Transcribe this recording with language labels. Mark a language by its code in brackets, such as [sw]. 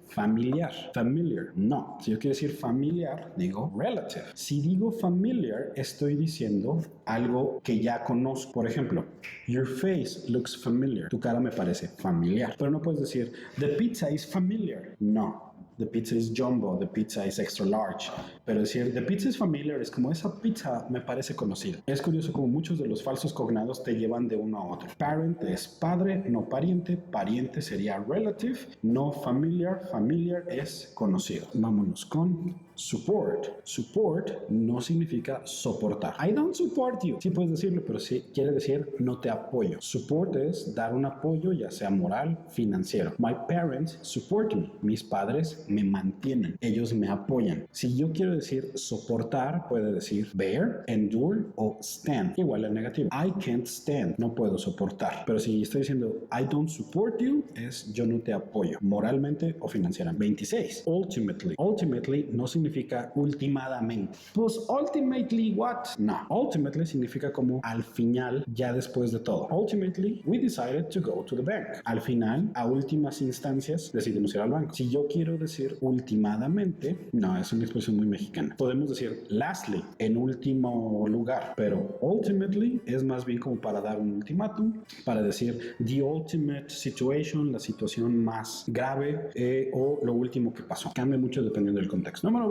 [es] Familiar. Familiar. No. Si yo quiero decir familiar, digo relative. Si digo familiar, estoy diciendo algo que ya conozco. Por ejemplo, [en] your face looks familiar. [es] Tu cara me parece familiar. Pero no puedes decir, [en] the pizza is familiar. [es] No. [en] The pizza is jumbo, the pizza is extra large. [es] Pero decir, [en] the pizza is familiar [es] es como esa pizza me parece conocida. Es curioso como muchos de los falsos cognados te llevan de uno a otro. Parent es padre, no pariente. Pariente sería relative, no familiar. Familiar es conocido. Vámonos con support. Support no significa soportar. [en] I don't support you. [es] Sí puedes decirlo, pero sí quiere decir no te apoyo. Support es dar un apoyo, ya sea moral, financiero. [en] My parents support me. [es] Mis padres me mantienen. Ellos me apoyan. Si yo quiero decir soportar, puede decir bear, endure o stand. Igual el negativo. [en] I can't stand. [es] No puedo soportar. Pero si estoy diciendo [en] I don't support you, [es] es yo no te apoyo. Moralmente o financieramente. 26. Ultimately. Ultimately no significa ultimadamente. Pues [en] ultimately what? [es] No. Ultimately significa como al final, ya después de todo. [en] Ultimately we decided to go to the bank. [es] Al final, a últimas instancias, decidimos ir al banco. Si yo quiero decir ultimadamente, no, es una expresión muy mexicana. Podemos decir lastly, en último lugar, pero ultimately es más bien como para dar un ultimátum, para decir [en] the ultimate situation, [es] la situación más grave o lo último que pasó. Cambia mucho dependiendo del contexto. Número